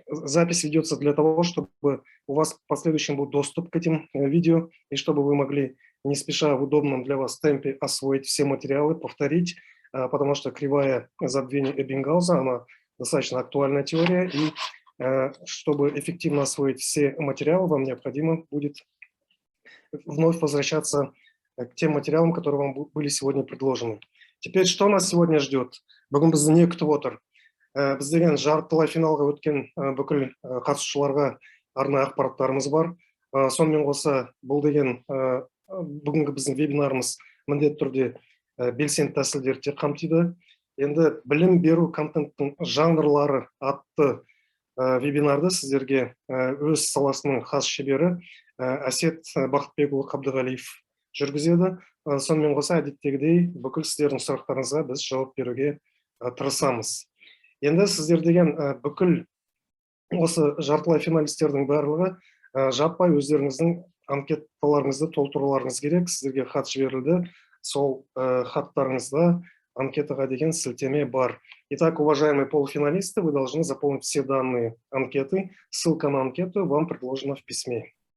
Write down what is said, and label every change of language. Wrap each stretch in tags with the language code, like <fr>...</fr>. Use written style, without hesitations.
<ru>Запись ведется для того, чтобы у вас в последующем был доступ к этим видео, и чтобы вы могли не спеша в удобном для вас темпе освоить все материалы, повторить, потому что кривая забвения Эббингауза, она достаточно актуальная теория, и чтобы эффективно освоить все материалы, вам необходимо будет вновь возвращаться к тем материалам, которые вам были сегодня предложены. Теперь, что нас сегодня ждет?</ru> <kk>Бүгін бізді не күтіп отыр? Біз деген жартылай финалға өткен бүкіл қатысушыларға арнайы ақпараттарымыз бар. Сонымен қоса, бұл деген бүгінгі біздің вебинарымыз міндетті түрде белсенді тәсілдерді қамтиды. Енді білім беру контенттің жанрлары атты вебинарды сіздерге өз саласының хас шебері Әсет Бақытбекұлы Қабдығалиев жүргізеді. Сонымен қоса, әдеттегідей бүкіл сіздердің сұрақтарыңызға біз жауап беруге тырысамыз. Енді сіздер деген бүкіл осы жартылай финалистердің барлығы жаппай өздеріңіздің анкеталарыңызды толтыруларыңыз керек. Сіздерге хат жіберілді. Сол хаттарыңызда анкетаға деген сілтеме бар.</kk> <ru>Итак, уважаемые полуфиналисты, вы должны заполнить все данные анкеты. Ссылка на анкету вам предложена в письме.</ru>